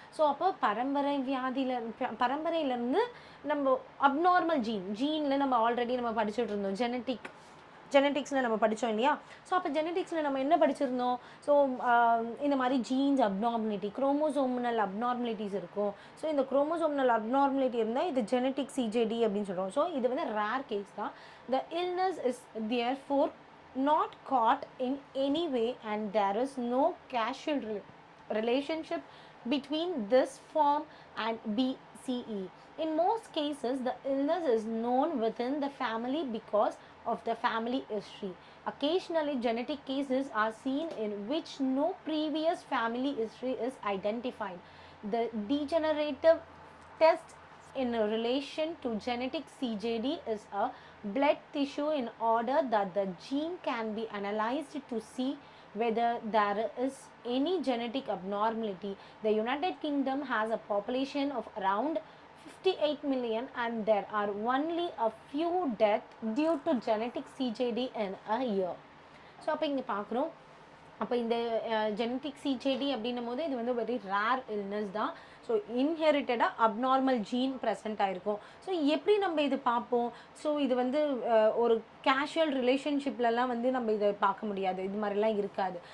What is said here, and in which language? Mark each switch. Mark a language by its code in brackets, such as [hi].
[ta] So அப்போ பரம்பரையிலேருந்து நம்ம abnormal ஜீனில் நம்ம ஆல்ரெடி நம்ம படிச்சுட்டு இருந்தோம், ஜெனட்டிக்ஸில் நம்ம படித்தோம் இல்லையா. ஸோ அப்போ ஜெனட்டிக்ஸில் நம்ம என்ன படிச்சிருந்தோம், ஸோ இந்த மாதிரி ஜீன்ஸ் அப்நார்மலிட்டி, குரோமோசோம்னல் அப்நார்மலிட்டிஸ் இருக்கும். ஸோ இந்த குரோமோசோம்னல் அப்நார்மலிட்டி இருந்தால் இது ஜெனட்டிக் சிஜேடி அப்படின்னு சொல்கிறோம். ஸோ இது வந்து ரேர் கேஸ் தான். [en] The illness is therefore not caught in any way and there is no causal relationship between this form and BCE. In most cases, the illness is known within the family because of the family history. Occasionally, genetic cases are seen in which no previous family history is identified. The degenerative test in relation to genetic CJD is a blood tissue in order that the gene can be analyzed to see whether there is any genetic abnormality. The United Kingdom has a population of around 58 million and there are only a few deaths due to genetic CJD in a year. [ta] So அப்போ இங்கே பார்க்குறோம், அப்போ இந்த genetic சிஜேடி அப்படின்னும் போது இது வந்து very rare illness தான். ஸோ இன்ஹெரிட்டடாக அப்நார்மல் ஜீன் ப்ரெசென்ட் ஆகிருக்கும். ஸோ எப்படி நம்ம இது பார்ப்போம், ஸோ இது வந்து ஒரு கேஷுவல் ரிலேஷன்ஷிப்லலாம் வந்து நம்ம இதை பார்க்க முடியாது, இது மாதிரிலாம் இருக்காது.